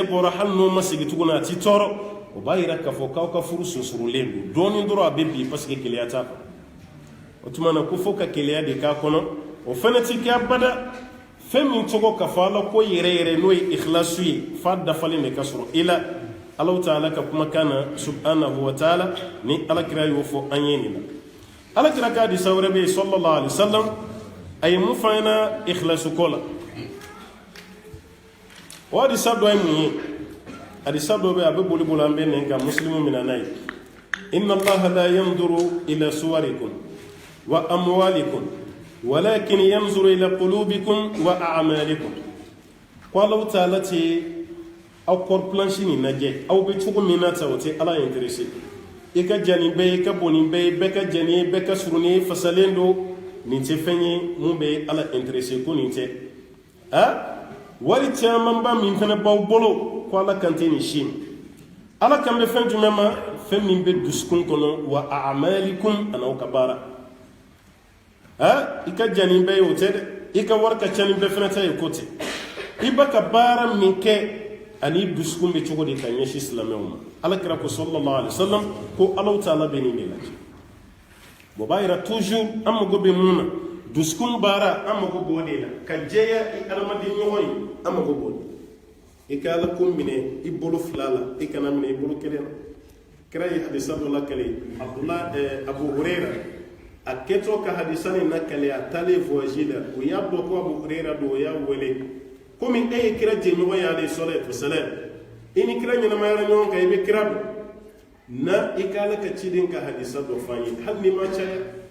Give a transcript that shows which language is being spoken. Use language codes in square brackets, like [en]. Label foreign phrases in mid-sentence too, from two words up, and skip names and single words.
[bm] bɔra hali n'o ma segin tuguni a tɛ tɔɔrɔ o b'a yira k'a fɔ k'aw ka furu sunsurulen don dɔɔnin dɔrɔn a bɛ bi parce que keleya t'a kɔnɔ o tuma na ko fo ka keleya de k'a kɔnɔ o fana tɛ kɛ abada fɛn min tɔgɔ ka fɔ ala ko yɛrɛ yɛrɛ n'o ye ikhlasu ye f'a dafalen de ka sɔrɔ i la ala ta'ala ka kumakan na [ar] سبحانه وتعالى [bm] ni alakira y'o fɔ an ye nin na alakira ka hadisa wɛrɛ bɛ yen [ar] صلى الله عليه وسلم [bm] a ye mun f'an ɲɛna ikhlasu ko la o hadisa dɔ ye mun ye hadisa dɔ bɛ a bɛ boli boli an bɛ nin kan muslimu mina n'a ye [ar] إن الله لا ينظر إلى صوركم وأموالكم ولكن ينظر إلى قلوبكم وأعمالكم [bm] ko [ar] الله تعالى [bm] tɛ aw kɔri planche nin lajɛ aw bɛ cogo min na ta o tɛ ala intéressé i ka jan nin bɛɛ ye i ka bon nin bɛɛ ye bɛɛ ka jan nin ye bɛɛ ka surun nin ye fasalen don nin tɛ fɛn ye mun bɛ ala intéressé ko nin tɛ wari camanba min fana b'aw bolo ko ala kan tɛ nin si ala kan bɛ fɛn jumɛn ma fɛn min bɛ dusukun kɔnɔ [ar] وأعمالكم [bm] an'aw ka baara i ka jan nin bɛɛ ye o tɛ dɛ i ka wari ka ca nin bɛɛ fana ta ye ko tɛ i ba ka baara min kɛ ani dusukun bɛ cogo di ka ɲɛsin silamɛw ma alakira ko [ar] صلى الله عليه وسلم [bm] ko [ar] الله تعالى [bm] bɛ nin de lajɛ o b'a yira toujours an mago bɛ mun na dusukun baara an mago b'o de la ka jɛya i adamaden ɲɔgɔn ye an mago b'o de i ka ala ko minɛ i bolo fila la i kana minɛ i bolo kelen na kira ye hadisa dɔ lakale Abu Hurayra a kɛtɔ ka hadisa nin lakale a taalen voyage la o y'a dɔn ko Abu Hurayra don o y'a wele komi e ye kira jɛɲɔgɔn ye [ar] عليه الصلاة والسلام [bm] i ni kira ɲɛnamayara ɲɔgɔn kan i bɛ kira dɔn na i ka ala ka ciden ka hadisa dɔ f'an ye hali ni ma caya